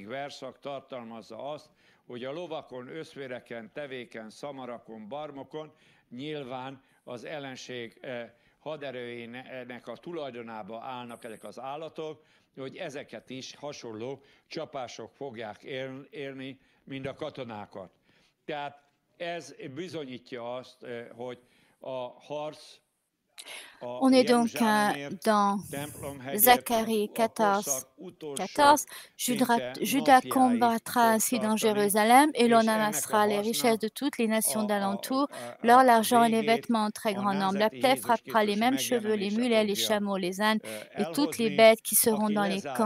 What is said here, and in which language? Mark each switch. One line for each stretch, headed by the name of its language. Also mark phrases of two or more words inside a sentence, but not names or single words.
Hungarian: verszak tartalmazza azt, hogy a lovakon, öszvéreken, tevéken, szamarakon, barmokon nyilván az ellenség haderőjének a tulajdonába állnak ezek az állatok, hogy ezeket is hasonló csapások fogják érni, mint a katonákat. Tehát ez bizonyítja azt, hogy a harc
French: On est donc dans Zacharie 14. Judas combattra ainsi dans Jérusalem et l'on amassera les richesses de toutes les nations d'alentour, l'or, l'argent et les vêtements en très grand nombre. La plaie frappera les mêmes cheveux, les mulets, les chameaux, les ânes et toutes les bêtes qui seront dans les camps.